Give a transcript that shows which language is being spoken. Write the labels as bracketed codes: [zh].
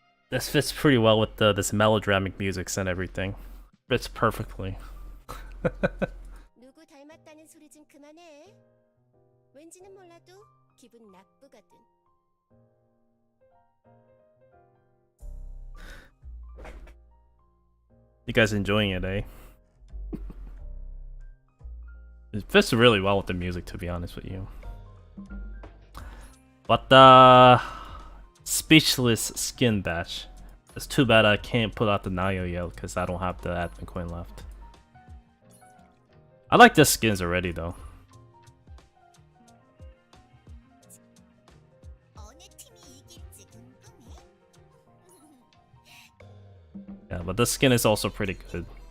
[en] This fits pretty well with this melodramatic music and everything. Fits perfectly. [ko] 누구 닮았다는 소리 좀 그만해. 왠지는 몰라도 기분 나쁘거든. [en] You guys enjoying it, eh? It fits really well with the music, to be honest with you. But the speechless skin batch. It's too bad I can't put out the Nayo yet because I don't have the admin coin left. I like the skins already though. [ko] 어느 팀이 이길지 궁금해. [en] Yeah, but the skin is also pretty good.